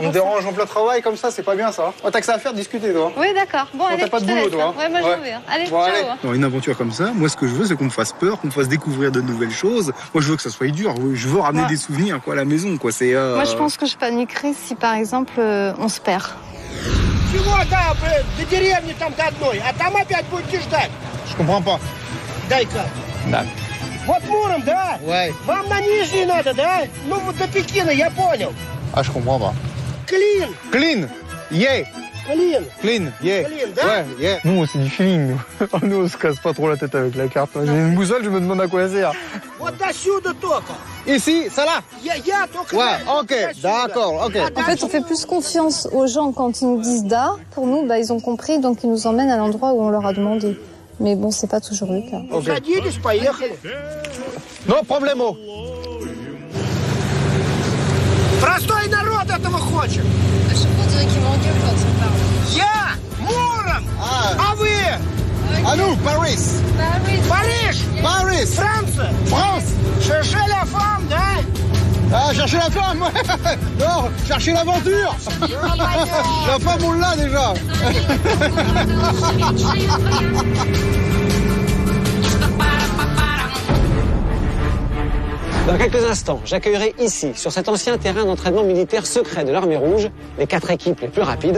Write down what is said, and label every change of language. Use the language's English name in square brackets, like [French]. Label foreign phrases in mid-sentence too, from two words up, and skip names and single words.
[French] On me dérange en plein travail comme ça, c'est pas bien ça. Oh, t'as que ça à faire, discuter, toi. Oui, d'accord. Bon, allez, t'as pas de boulot, toi. Ouais, moi, je vais. Allez, bon, ciao. Allez. Dans une aventure comme ça, moi, ce que je veux, c'est qu'on me fasse peur, qu'on me fasse découvrir de nouvelles choses. Moi, je veux que ça soit dur. Je veux ramener des souvenirs, quoi, à la maison, quoi. C'est. Moi, je pense que je paniquerais si, par exemple, on se perd. [Russian] Чего, да, до деревни там до одной, а там опять будете ждать. [French] Je comprends pas. [Russian] Дай-ка. Да. Вот Муром, да? [French] Ouais. [Russian] Вам на Нижний надо, да? Ну вот до Пекина, я понял. [French] Ah, je comprends pas. [Russian] Клин. [English] Clean. Yeah. [Russian] Клин. [English] Clean. Yeah. [Russian] Клин, да? [French] Ouais, yeah. Nous, c'est du feeling. Nous, on se casse pas trop la tête avec la carte. J'ai une boussole, je me demande à quoi elle sert. [Russian] Вот до сюда только. [French] Ici, ça là? [Russian] Я только. [French] Ouais, ok, d'accord, ok. En fait, on fait plus confiance aux gens quand ils nous disent da. Pour nous, ils ont compris, donc ils nous emmènent à l'endroit où on leur a demandé. Mais bon, c'est pas toujours le cas. [Russian] Садились, поехали. [Spanish] No problemo. [Russian] Простой народ этого хочет. Я Муром. А вы? [French] À nous, Paris. [Russian] Париж. [French] Paris. [Russian] Франция. [French] France. Cherchez la femme, да? Ah, chercher la femme. Non, chercher l'aventure. La femme, on l'a déjà. Dans quelques instants, j'accueillerai ici, sur cet ancien terrain d'entraînement militaire secret de l'Armée Rouge, les 4 équipes les plus rapides.